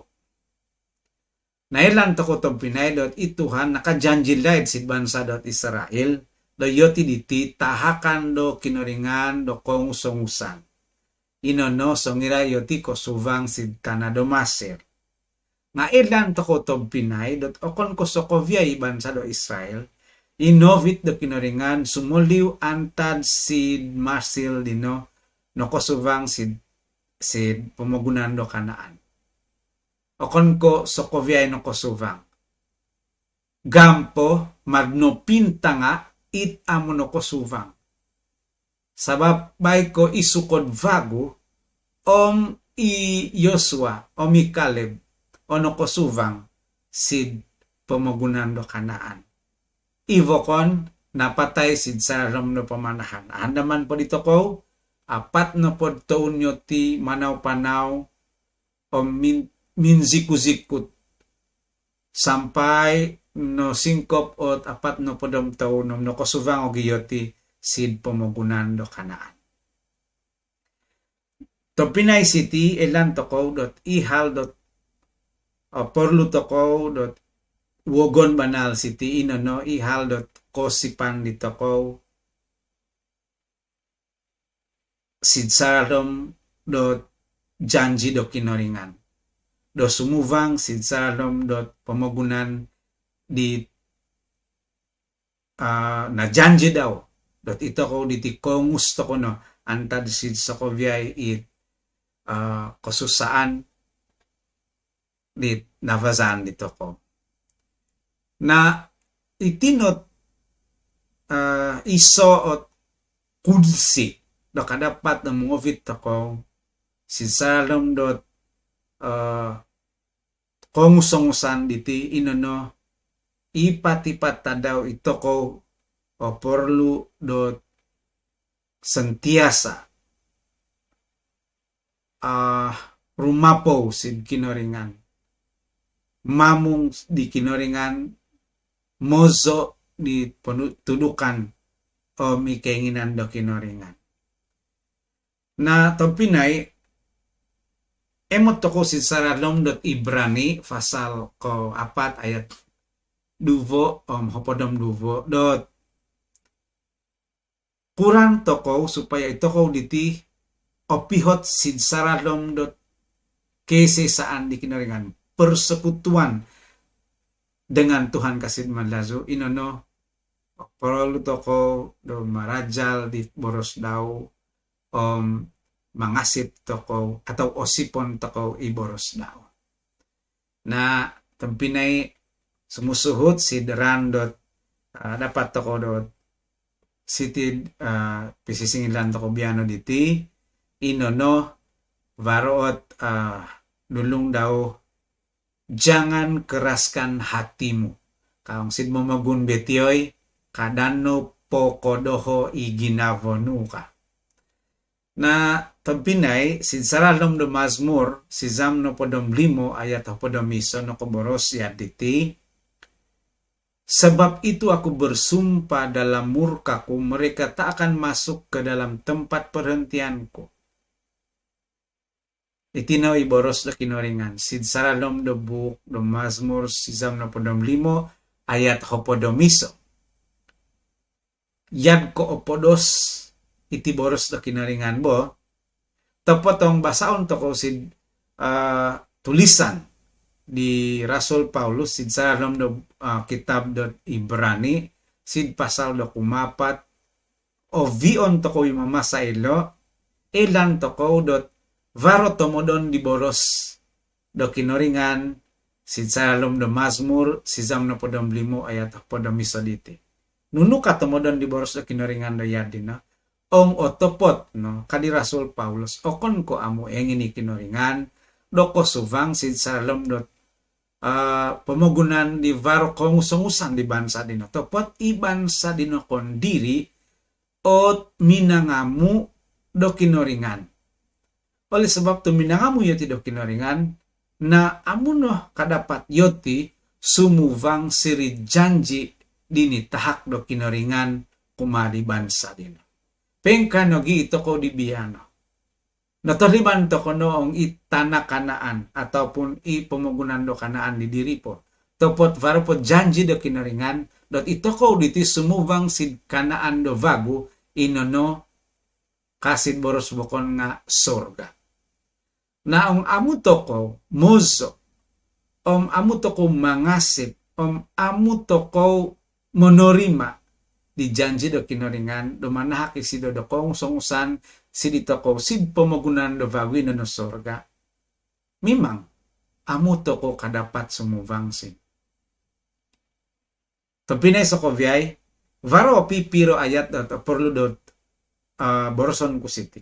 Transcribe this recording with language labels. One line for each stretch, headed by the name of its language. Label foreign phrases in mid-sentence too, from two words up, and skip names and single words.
Central Dusun: Nailan toko tompinay dot ituhan nakajanji laid sid bansa dot Israel do yoti diti tahakan do kinoringan do kong songusan. Inono songira yoti ko suvang sid tanah do Masir. Nailan toko tompinay dot okon ko sokovia bansa do Israel inovit do kinoringan sumuliw antad sid Masir dino no ko suvang sid pemagunan do Kanaan. Okon ko sokovia no ko suvang. Gampo magno pintanga it amo no ko suvang. Sabab bay ko isukod vago om i Yosua om i Caleb ono ko suvang sid pemagunan do Kanaan. Ivokon napatay sid saram no pamanahan. Andaman po dito ko apat no po taon nyo ti manaw-panaw o minzikuzikut sampai no singkop ot apat no podom taon no kosuvang o giyoti sid pemagunan do Kanaan. Topinay city elan toko dot ihal dot porlu toko dot wogon banal city inono ihal dot kosipan di toko sid saradom dot janji do kinoringan do sumuvang sid saradom dot pemagunan di na janji daw dot ito ko ditikongus to ko no antad sid sokovyay it kosusaan di navazan dito ko na itinot iso ot kudsi do kadapat na mungovit ako si salom dot kongusangusan diti inono ipat-ipat tadaw itoko o perlu dot sentiasa rumapo sid kinoringan, mamung di kinoringan, mozo di tudukan o mi keinginan do kinoringan. Na topinay emot toko sid saralom dot Ibrani pasal ko 4 ayat duvo hopodom duvo dot kurang toko supaya itoko diti opihot sid saralom dot kesesaan di kinaringan
Malay: persekutuan dengan Tuhan kasih
Central Dusun: manlazo inono perlu toko do marajal di boros daw mangasip toko atau osipon toko iboros daw. Na tempinay sumusuhut si deran dot dapat toko dot siti pisisingilan toko biano diti inono varoot dulung daw
Malay: jangan keraskan hatimu.
Central Dusun: Kaong sid mo magun betioy kadano pokodoho iginavonu ka. Na tampinay sid saralom do Mazmur sizam no podom 5 ayat podom iso no koboros ya diti.
Malay: Sebab itu aku bersumpah dalam murkaku, mereka tak akan masuk ke dalam tempat perhentianku.
Central Dusun: Itinaw iboros do kinoringan. Sid saralom do book do Mazmur sizam no podom 5 ayat hopodom iso. Yad ko opodos iti boros do kinaringan bo. Topotong basaon to ko sid tulisan di Rasul Paulus sid saralom do kitab do Ibrani sid pasal do kumapat o vion to ko mamasa ilo elan to ko dot varo tomodon di boros do kinoringan sid saralom do Mazmur sizam no podom 5 ayat podom iso diti. Nunu ka tomodon di boros do kinoringan do yadina ong otopot no kadi Rasul Paulus okon ko amo engini kinoringan doko suvang sid saralom dot pemogunan di varo kongusan di bansa dino topot i bansa dino kondiri ot minangamu do kinoringan.
Malay: Oleh sebab tu
Central Dusun: minangamu yoti do kinoringan na amuno kadapat yoti sumuvang siri janji dini tahak do kinoringan kumadi bansa dino. Pengkano gi itoko di biano. Natoliban to kono ong itana kanaan ataupun i pemogunan do kanaan di diri po. Topot varupot janji do kinaringan dot itoko diti sumuvang sid kanaan do vagu inono kasid boros bokon nga sorga. Na ong amu toko mozo amu toko mangasip amu toko monorima di janji do kinaringan do manahak isido do kong songusan sidito ko sid pemogunan do vagu no sorga. Mimang amu toko kadapat sumuvang sin. Tapinay sa kovyay varo pipiro ayat at perlu dot boroson kusiti.